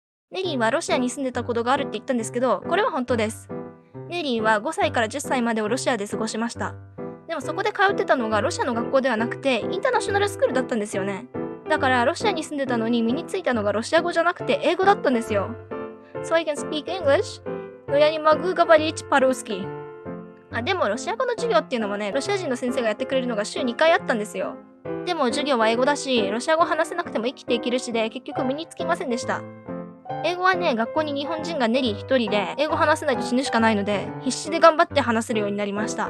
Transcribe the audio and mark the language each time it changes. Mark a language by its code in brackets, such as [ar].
[ja] ネリーはロシアに住んでたことがあるって言ったんですけど、これは本当です。ネリーは5歳から10歳までをロシアで過ごしました。でもそこで通ってたのがロシアの学校ではなくて、インターナショナルスクールだったんですよね。だからロシアに住んでたのに身についたのがロシア語じゃなくて英語だったんですよ。 [en] So I can speak English, [ru] но я не могу говорить по-русски。 [ja] でもロシア語の授業っていうのもね、ロシア人の先生がやってくれるのが週2回あったんですよ。でも授業は英語だし、ロシア語話せなくても生きていけるしで、結局身につきませんでした。英語はね、学校に日本人がネリー一人で、英語話せないと死ぬしかないので、必死で頑張って話せるようになりました。